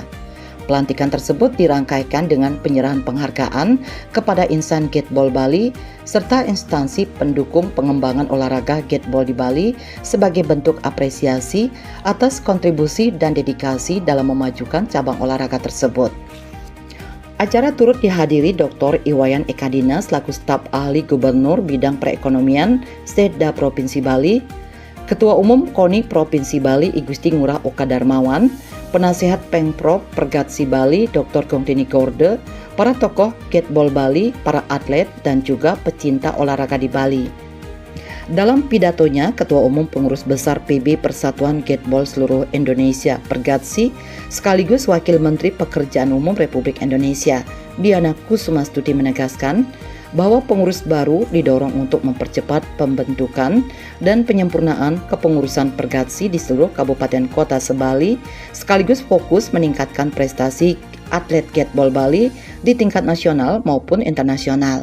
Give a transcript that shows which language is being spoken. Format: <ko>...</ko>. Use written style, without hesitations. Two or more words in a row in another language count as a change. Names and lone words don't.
<id>Pelantikan tersebut dirangkaikan dengan penyerahan penghargaan kepada insan Gateball Bali serta instansi pendukung pengembangan olahraga Gateball di Bali sebagai bentuk apresiasi atas kontribusi dan dedikasi dalam memajukan cabang olahraga tersebut. Acara turut dihadiri Dr. Iwayan Ekadina selaku staf ahli Gubernur Bidang Perekonomian Setda Provinsi Bali, Ketua Umum KONI Provinsi Bali I Gusti Ngurah Oka Darmawan, Penasehat Pengprov Pergatsi Bali Dr. Gongdeni Gorde, para tokoh Gateball Bali, para atlet, dan juga pecinta olahraga di Bali. Dalam pidatonya, Ketua Umum Pengurus Besar PB Persatuan Gateball Seluruh Indonesia Pergatsi sekaligus Wakil Menteri Pekerjaan Umum Republik Indonesia Diana Kusumastuti menegaskan bahwa pengurus baru didorong untuk mempercepat pembentukan dan penyempurnaan kepengurusan Pergatsi di seluruh kabupaten kota se-Bali sekaligus fokus meningkatkan prestasi atlet Gateball Bali di tingkat nasional maupun internasional.</id>